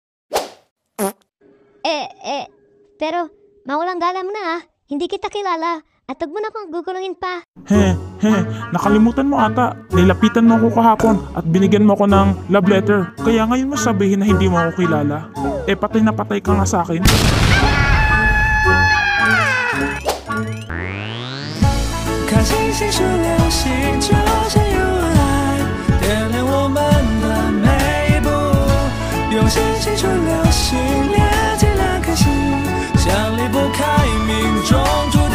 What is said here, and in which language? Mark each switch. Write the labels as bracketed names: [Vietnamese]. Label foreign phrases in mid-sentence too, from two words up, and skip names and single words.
[Filipino] Pero, mawalang galang mo na ha. Hindi kita kilala. At huwag mo na akong gugulungin pa. Nakalimutan mo ata. Nilapitan mo ako kahapon at binigyan mo ako ng [English] love letter. [Filipino] Kaya ngayon mo sabihin na hindi mo ako kilala. Patay na patay ka nga sa akin. [Chinese] 看星星是流星，就像有爱，点亮我们的每一步。用心青春流星连接两颗心，像离不开命中注定。